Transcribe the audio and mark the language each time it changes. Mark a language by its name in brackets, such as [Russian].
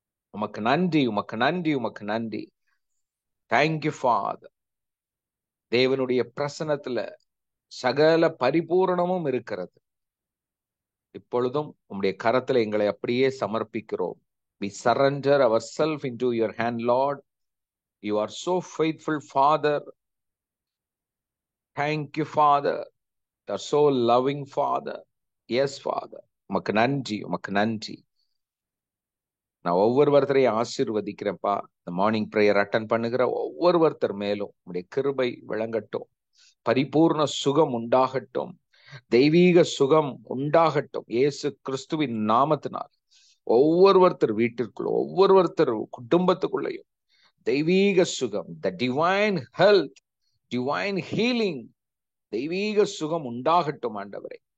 [Tamil] உமக்கு நன்றி, உமக்கு நன்றி, உமக்கு நன்றி. [English] Thank you father. [Tamil] தேவனுடைய பிரசன்னத்துல சகல பரிபூரணமும் இருக்கிறது. இப்பொழுதும் உம்முடைய கரத்துல எங்களை அப்படியே சமர்ப்பிக்கிறோம். [English] We surrender ourselves into your hand, Lord. You are so faithful, Father. Thank you, Father. You are so loving, Father. Yes, Father. [Tamil] உமக்கு நன்றி, உமக்கு நன்றி. நான் ஒவ்வொருத்தரையும் ஆசீர்வதிக்கிறேன்ப்பா. இந்த மார்னிங் பிரேயர் அட்டன் பண்ணுகிற ஒவ்வொருத்தர் மேலும் உம்முடைய கிருபை விளங்கட்டும். பரிபூர்ண சுகம் உண்டாகட்டும். தெய்வீக சுகம் உண்டாகட்டும். இயேசு கிறிஸ்துவின் நாமத்தினால் ஒவ்வொருத்தர் வீட்டிற்குள்ள, ஒவ்வொருத்தர் குடும்பத்துக்குள்ளையும் தெய்வீக சுகம், [English] the divine health, divine healing, [Tamil] தெய்வீக சுகம் உண்டாகட்டும் ஆண்டவரே.